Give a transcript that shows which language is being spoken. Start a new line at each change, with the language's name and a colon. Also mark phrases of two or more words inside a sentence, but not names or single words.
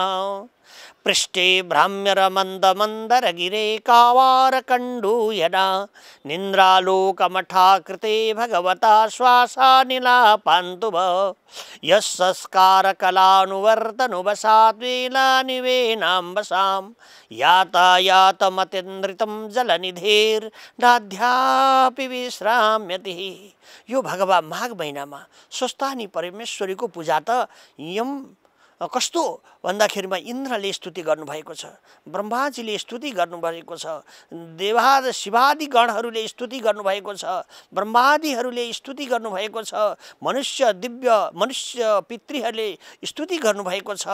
Sanskrit: पृष्ठे भ्राम्यरमन्दमन्दरगिरे कावारकण्डूयना निन्द्रालोकमठाकृते भगवता श्वासानिलापान्तुभ यस्संस्कारकलानुवर्तनुवसाद्वेलानिवेनाम्बसां यातायातमतीन्द्रितं जलनिधेर्नाध्यापि विश्राम्यति।
Nepali: यो भगवान माघ महिनामा स्वस्थानी परमेश्वरीको पूजा त यम कस्तो भन्दाखेरिमा इन्द्रले स्तुति गर्नुभएको छ, ब्रह्माजीले स्तुति गर्नुभएको छ, देवाद शिवादि गणहरूले स्तुति गर्नुभएको छ, ब्रह्मादिहरूले स्तुति गर्नुभएको छ, मनुष्य पितृहरूले स्तुति गर्नुभएको छ।